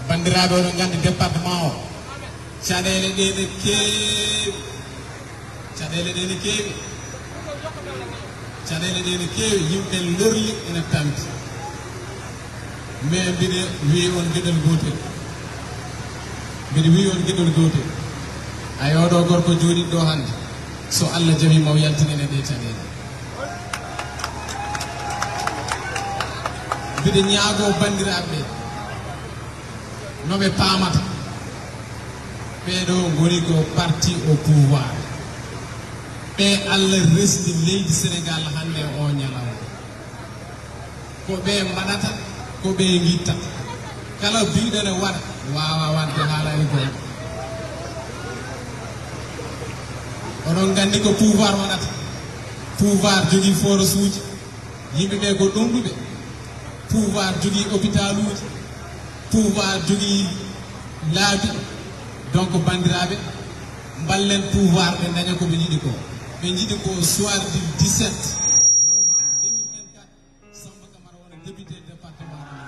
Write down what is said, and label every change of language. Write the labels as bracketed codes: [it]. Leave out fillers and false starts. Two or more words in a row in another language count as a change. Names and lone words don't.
[ff] bandiraɓe oɗon gandi département o caɗele ɗe ne keewi caɗele ɗe ne keewi caɗele ɗe ne keewi yimɓe lorli ene tampi mais mbiɗa wi on gueɗel gotel mbiɗa wi on gueɗel gotel ay oɗo gorko jooɗi ɗo hande so Allah jaɓima o yaltinene ɗe caɗele mbiɗa ñaago bandiraɓe noɓe paamata ɓeɗo goni ko [fr] parti au pouvoir [ff] ɓe Allah resdi leydi Sénégal hande o ñalawma ko ɓe mbaɗata ko ɓe guittata kala biɗone waɗa wawa wadde haalani goto oɗon gandi ko pouvoir waɗata pouvoir jogui force uji yimɓeɓe ko ɗumɗuɓe pouvoir jogui hôpital uji pouvoir jogui laabi donc bandiraɓe ballen pouvoir ɓe daña koɓe jiiɗi ko ɓe jiiɗi ko [fr] soir du 17 novembre 2024 [ff] Samba Camara wona député département